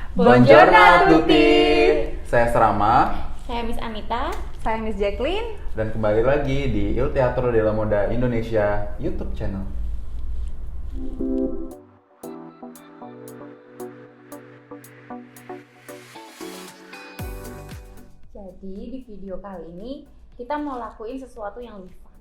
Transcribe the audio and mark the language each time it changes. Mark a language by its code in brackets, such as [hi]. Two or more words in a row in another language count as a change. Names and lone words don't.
[it] Buongiorno a tutti. [id] Saya Serama. Saya Miss Anita. Saya Miss Jacqueline. Dan kembali lagi di Il Teatro della Moda Indonesia [en] YouTube channel. [id] Jadi di video kali ini kita mau lakuin sesuatu yang lebih fun.